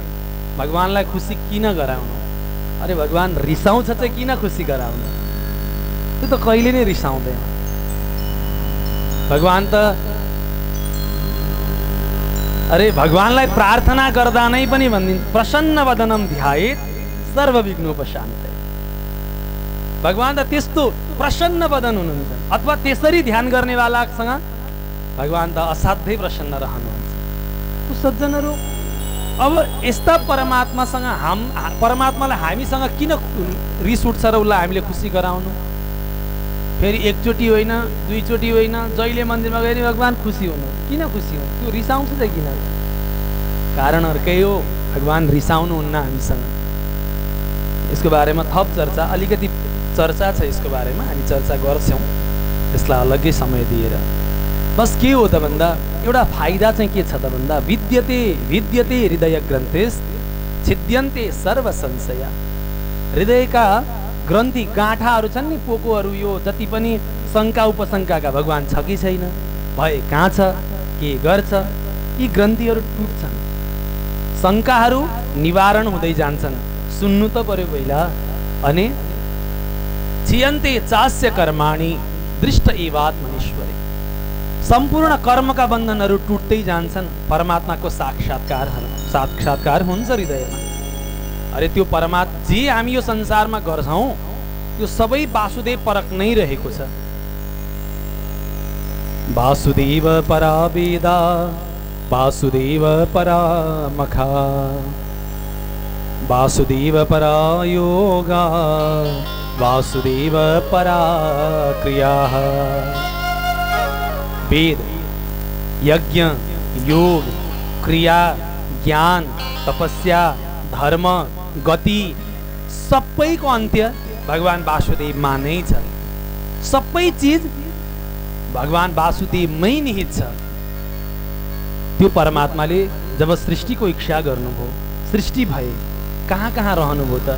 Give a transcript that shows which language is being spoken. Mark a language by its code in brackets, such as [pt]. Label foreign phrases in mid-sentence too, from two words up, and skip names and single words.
[ne] भगवानलाई खुसी किन गराउनु अरे भगवान रिसाउँछ चाहिँ किन खुसी गराउनु त्यो त कहिले नै रिसाउँदैन। भगवान त अरे भगवानलाई प्रार्थना गर्दा नै पनि भनिदिन्छ [sa] प्रसन्न वदनम ध्यायेत् सर्व विघ्नोपशान्तये। [ne] भगवान त त्यस्तो प्रसन्न वदन हुनुहुन्छ अथवा त्यसरी ध्यान गर्नेवालासँग भगवान त असाध्यै प्रसन्न रहनुहुन्छ। सज्जनहरू अब यस्ता परमात्मासँग परमात्मालाई हामीसँग किन रिस उठ्छ र उसलाई हामीले खुसी गराउनु फेरि एकचोटि होइन दुईचोटि होइन जहिले मन्दिरमा गए भगवान खुसी हुनु किन खुसी हुनु त्यो रिसाउँछ चाहिँ किन कारण अर्कै हो। भगवान रिसाउनुहुन्न हामीसँग यसको बारेमा थप चर्चा अलिकति चर्चा छ यसको बारेमा हामी चर्चा गर्छौँ यसलाई अलग्गै समय दिएर। बस के हो त भन्दा एउटा फाइदा चाहिँ के छ त भन्दा [sa] विद्यते विद्यते हृदय ग्रन्थेस् छिद्यन्ते सर्व संशय। [ne] हृदयका ग्रन्थि गाँठाहरू छन् नि, पोकोहरू, यो जति पनि शङ्का उपशङ्काका भगवान छ कि छैन, भए कहाँ छ, के गर्छ, यी ग्रन्थिहरू टुट्छन्, शङ्काहरू निवारण हुँदै जान्छन्। सुन्नु त पर्यो पहिला। अनि [sa] छियन्ते चास्य कर्माणि दृष्ट एवात्मनीश्वरे, [ne] सम्पूर्ण कर्मका बन्धनहरू टुट्दै जान्छन्, परमात्माको साक्षात्कार हुन्छ हृदयमा। अरे त्यो परमात्मा जे हामी यो संसारमा गर्छौँ त्यो सबै वासुदेव परक नै रहेको छ। [sa] वासुदेव परा वेदा वासुदेव परा मखा वासुदेव परा योगा वासुदेव परा क्रिया। [ne] वेद, यज्ञ, योग, क्रिया, ज्ञान, तपस्या, धर्म, गति सबैको अन्त्य भगवान वासुदेवमा नै छ। सबै चिज भगवान वासुदेवमै निहित छ। त्यो परमात्माले जब सृष्टिको इच्छा गर्नुभयो, सृष्टि भए, कहाँ कहाँ रहनुभयो त?